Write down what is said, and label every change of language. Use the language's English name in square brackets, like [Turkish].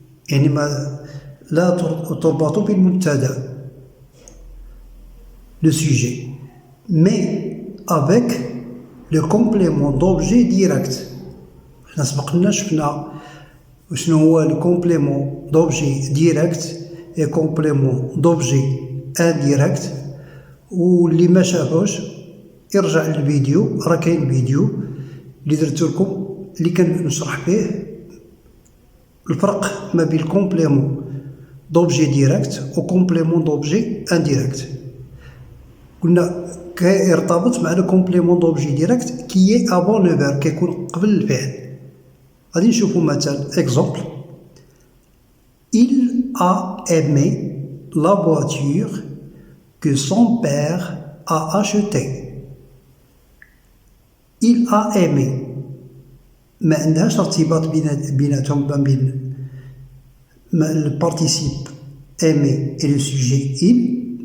[Arabic] يعني لا تربط بالمبتدأ [French] le sujet, mais avec le complément d'objet direct. [Arabic] حنا سبقنا شفنا شنو هو [French] le complément d'objet direct et complément d'objet indirect. [Arabic] واللي ما شافوش يرجع للفيديو, راه كاين فيديو اللي درت لكم اللي كنشرح فيه الفرق ما بين complément d'objet direct و complément d'objet indirect. قلنا كيرتبط مع [French] le complément d'objet direct qui est avant le verbe, [Arabic] كيكون قبل الفعل. غادي نشوفوا مثلا exemple. [French] Il a aimé la voiture que son père a achetée. Il a aimé, [Arabic] ما عندهاش ارتباط بيناتهم ما بين [French] le participe aimé et le sujet il.